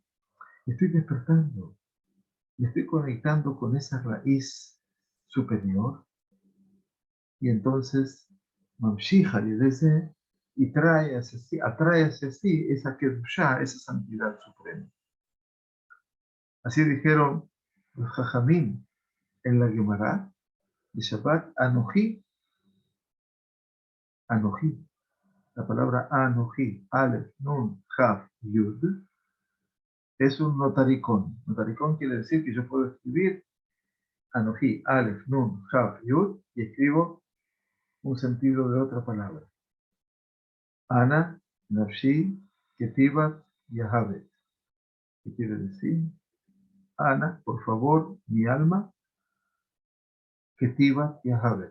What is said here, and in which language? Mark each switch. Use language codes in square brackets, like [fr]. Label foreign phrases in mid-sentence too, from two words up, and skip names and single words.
[es] Estoy despertando, me estoy conectando con esa raíz superior, y entonces Mamshija y desde y atrae hacia sí esa Kedushá, esa santidad suprema. Así dijeron los Jajamín en la Gemara de Shabbat, [he] אנכי, אנכי. [es] La palabra [he] אנכי, אלף, נון, כף, יוד, [es] es un notaricón. Notaricón quiere decir que yo puedo escribir [he] אנכי, אלף, נון, כף, יוד, [es] y escribo un sentido de otra palabra. [arc] אנא, נפשי, כתבית, יהבית. [es] ¿Qué quiere decir? Ana, por favor, mi alma, [arc] כתבית, יהבית.